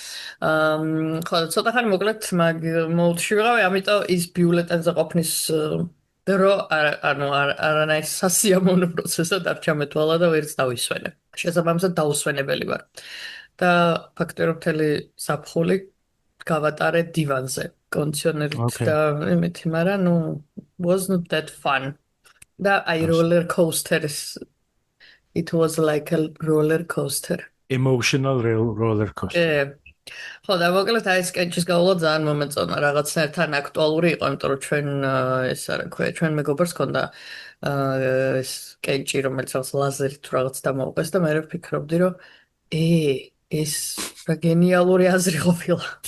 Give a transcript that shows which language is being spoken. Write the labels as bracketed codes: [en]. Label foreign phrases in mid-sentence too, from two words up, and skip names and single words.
[ka] ხო, ცოტა ხანი მოკლედ მოდში ვიყავი, ამიტომ ის ბიულეტენზე ყოფნის დრო არანაირ სასიამოვნო პროცესად არ ჩამეთვალა და ვერც დავისვენე. შესაბამისად დაუსვენებელი ვარ. და ფაქტობრივად მთელი საფხული გავატარე დივანზე, კონდიციონერით და იმითი, მაგრამ [en] wasn't that fun. [ka] და აი [en] roller coasters. It was like a roller coaster. Emotional roller coaster. [ka] ხო, და მოკლედ აი ეს კენჭის გავლა ძალიან მომეწონა, რაღაცნაირად აქტუალური იყო, იმიტომ რომ ჩვენ ეს არა ქვია, ჩვენ მეგობარს ქონდა ეს კენჭი, რომელიც ლაზერით თუ რაღაც დამოუყეს და მე ვფიქრობდი, რომ ეს რა გენიალური აზრი ყოფილა.